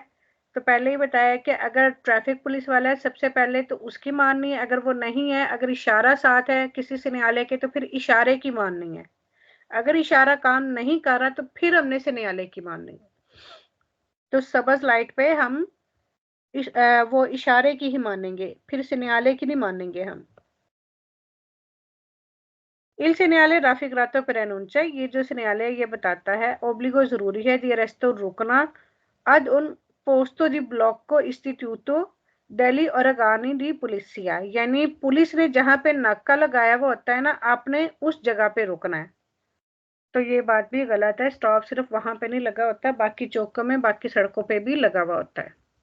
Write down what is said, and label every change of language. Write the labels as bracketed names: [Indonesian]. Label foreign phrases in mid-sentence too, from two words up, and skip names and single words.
[Hindi] तो पहले ही बताया कि अगर ट्रैफिक पुलिस वाला है सबसे पहले तो उसकी माननी है, अगर वो नहीं है, अगर इशारा साथ है किसी सिग्नल के तो फिर इशारे की माननी है। अगर इशारा काम नहीं कर रहा तो फिर हमने सिग्नल की माननी है। तो सबज लाइट पे हम वो इशारे की ही मानेंगे, फिर सिग्नल की नहीं मानेंगे हम। [Italian] Il segnale raffigurato preannuncia, [Hindi] ये जो segnale है ये बताता है obbligo जरूरी है [Italian] di arresto [Hindi] रुकना [Italian] ad un posto di blocco istituto degli organi di polizia, [Hindi] यानी पुलिस ने जहां पे नाका लगाया हुआ होता है ना, आपने उस जगह पे रुकना है। तो ये बात भी गलत है, स्टॉप सिर्फ वहां पे नहीं लगा होता, बाकी चौकों में बाकी सड़कों पे भी लगा हुआ होता है।